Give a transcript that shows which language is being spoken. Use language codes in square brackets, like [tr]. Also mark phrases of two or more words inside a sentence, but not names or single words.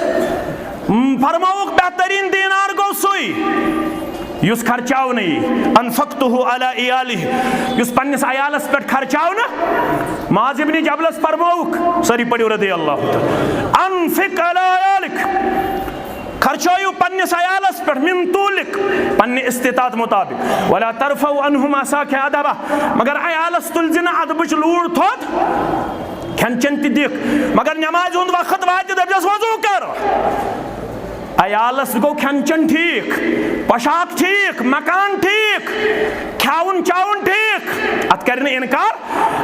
[ks] فرمووُکھ بہتریٖن دیٖنار گوٚو سُے یُس خرچاونہٕ یی. [ar] انفقتہُ علی عیالہ [ks] یُس پننِس عیالس پٮ۪ٹھ خرچاونہٕ. معاذ ابن جبلس فرمووُکھ سٲری پٔرِو [ar] رضی اللہ تعالیٰ انفق علی عیالک [ks] خرچٲیِو پننِس عیالس پٮ۪ٹھ [ar] من طوٗلک [ks] پننہِ استطاعت مُطابق [ar] ولا ترفعوا عنہم عصاک ادبہ [ks] مگر عیالس تُلزِ نہٕ ادبٕچ لوٗر تھوٚد. کھٮ۪ن چٮ۪ن تہِ دِکھ مگر نٮ۪مازِ ہُنٛد وقت واتہِ دٔپزٮ۪س وضوٗ کر. عیالس گوٚو کھٮ۪ن چٮ۪ن ٹھیٖک پۄشاک ٹھیٖک مکان ٹھیٖک کھٮ۪وُن چٮ۪وُن ٹھیٖک اتھ کرِ نہٕ انکار.